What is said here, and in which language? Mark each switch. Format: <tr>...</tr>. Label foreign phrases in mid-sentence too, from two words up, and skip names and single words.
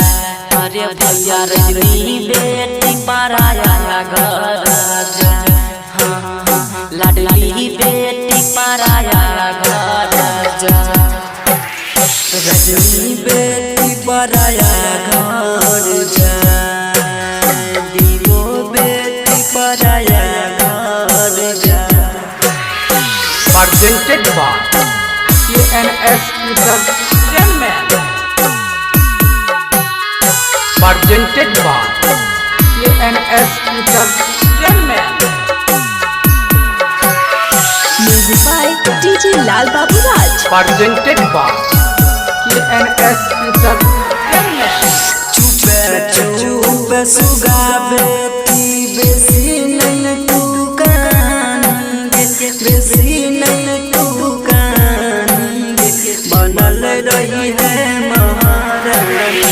<bho>अरे भैया रजनी बेटी पराया घर जाए, लाडली बेटी पराया घर जाए। रजनी बेटी पराया घर जाए, दीवो बेटी पराया घर जाए।</bho> <en>Presented by ENS Entertainment. Presented by ENS Entertainment. Music by DJ Lal Babu Raj. Presented by ENS Entertainment.</en> <bho>चुप सुगा बेटी बेसी नहीं तू कानेंगे, बेसी नहीं तू कानेंगे, बनल रही है महारानी।</bho>